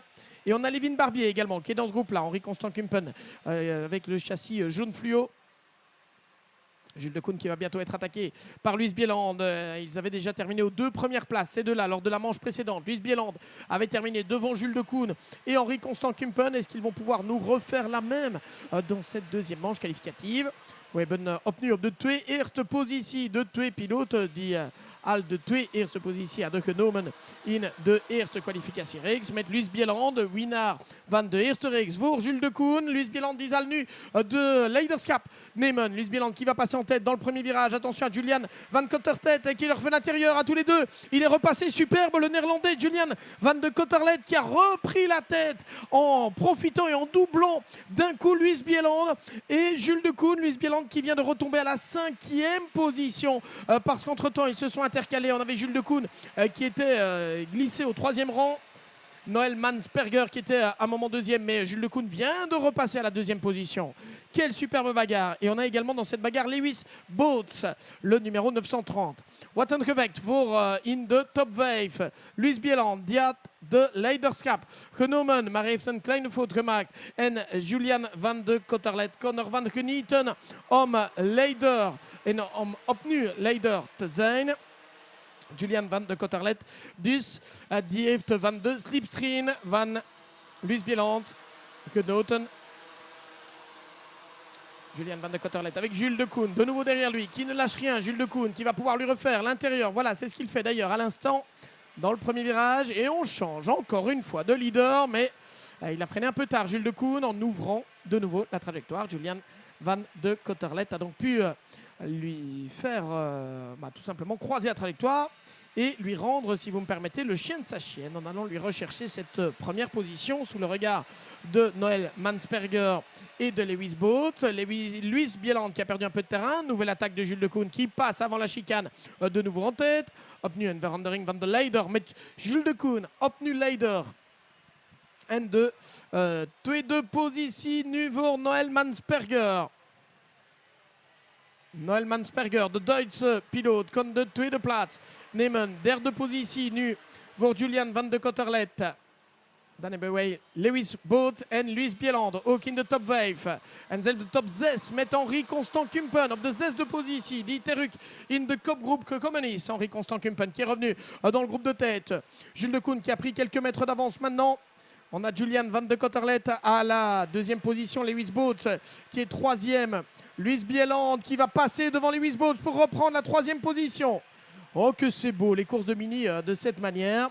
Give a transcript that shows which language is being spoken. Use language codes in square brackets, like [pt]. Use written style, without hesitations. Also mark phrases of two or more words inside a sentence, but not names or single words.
[fr] Et on a Levin Barbier également qui est dans ce groupe-là. Henri Constant Kumpen avec le châssis jaune fluo. Jules Decoune qui va bientôt être attaqué par Luis Bieland. Ils avaient déjà terminé aux 2 premières places, ces deux-là, lors de la manche précédente. Luis Bieland avait terminé devant Jules Decoune et Henri Constant Kumpen. Est-ce qu'ils vont pouvoir nous refaire la même dans cette deuxième manche qualificative? [nl] We hebben opnieuw op de 2 eerste positie de 2 piloten die al de twee eerste positie hadden genomen in de eerste kwalificatiereeks. Met Luis Bieland, de winnaar van de eerste reeks voor Jules de Koen. Luis Bieland die zal nu de leiderschap nemen. [fr] Luis Bieland qui va passer en tête dans le premier virage. Attention à Julian Van Cotterlet qui leur fait l'intérieur à tous les deux. Il est repassé superbe, le néerlandais Julian Van de Cotterlet qui a repris la tête en profitant et en doublant d'un coup Luis Bieland. Et Jules de Koen, Luis Bieland qui vient de retomber à la 5e position parce qu'entre-temps ils se sont intercalés. On avait Jules de Koen qui était glissé au 3e rang. Noël Mansperger qui était à un moment 2e, mais Jules de Koen vient de repasser à la 2e position. Quelle superbe bagarre. Et on a également dans cette bagarre Lewis Boots, le numéro 930. [nl] Wat een gevecht voor in de top 5. Luis Bieland, die had de leiderschap genomen, maar heeft een kleine fout gemaakt. En Julian Van de Cotterlet kon ervan genieten om leider en om opnieuw leider te zijn. Julian Van de Cotterlet, dus die heeft van de slipstream van Luis Bieland genoten. [fr] Julian Van de Cotterlet avec Jules de Koen, de nouveau derrière lui, qui ne lâche rien. Jules de Koen qui va pouvoir lui refaire l'intérieur. Voilà, c'est ce qu'il fait d'ailleurs à l'instant dans le premier virage. Et on change encore une fois de leader, mais il a freiné un peu tard Jules de Koen en ouvrant de nouveau la trajectoire. Julian Van de Cotterlet a donc pu lui faire tout simplement croiser la trajectoire et lui rendre, si vous me permettez, le chien de sa chienne en allant lui rechercher cette première position sous le regard de Noël Mansperger et de Lewis Boots. Luis Bieland qui a perdu un peu de terrain. Nouvelle attaque de Jules de Koen qui passe avant la chicane de nouveau en tête. [nl] Opnieuw een verandering van de leider met Jules de Koen. Opnieuw leider. En de tweede positie nu voor Noël Mansperger. Noël Mansperger, de Duitse piloot, kon de tweede plaats nemen. Derde positie nu voor Julian Van de Cotterlet. Dan hebben wij Lewis Boots en Luis Bieland, ook in de top 5. En zelfs de top 6 met Henri Constant Kumpen op de 6e positie. Die terug in de kopgroep gekomen is. [fr] Henri Constant Kumpen qui est revenu dans le groupe de tête. Jules de Koen qui a pris quelques mètres d'avance maintenant. On a Julian Van de Cotterlet à la 2e position. Lewis Boots qui est 3e. Luis Bieland qui va passer devant Lewis Boots pour reprendre la 3e position. Oh que c'est beau les courses de mini de cette manière.